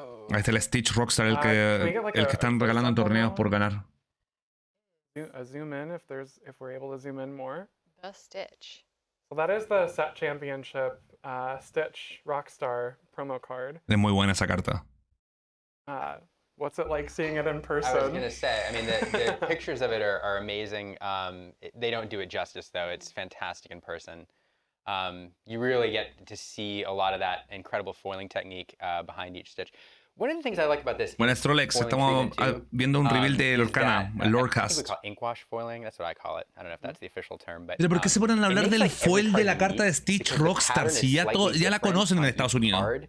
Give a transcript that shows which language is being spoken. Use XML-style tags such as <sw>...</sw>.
<es>Ahí está el Stitch Rockstar, el que están regalando en torneos por ganar.</es> <en>a zoom in if we're able to zoom in more. The Stitch. So that is the Set Championship Stitch Rockstar promo card.</en> <es>Es muy buena esa carta.</es> <en>What's it like seeing it in person? I was gonna say, I mean, the pictures of it are amazing. They don't do it justice though. It's fantastic in person. You really get to see a lot of that incredible foiling technique behind each stitch. One of the things I like about this.</en> <es>Buenas, Trolex. Estamos viendo un reveal de Lorcana, el Lorecast.</es> <en>We call it inkwash foiling. That's what I call it. I don't know if that's the official term, but.</en> <es>Pero ¿por qué se ponen a hablar del foil de la carta de Stitch Rockstar si ya la conocen en Estados Unidos?</es>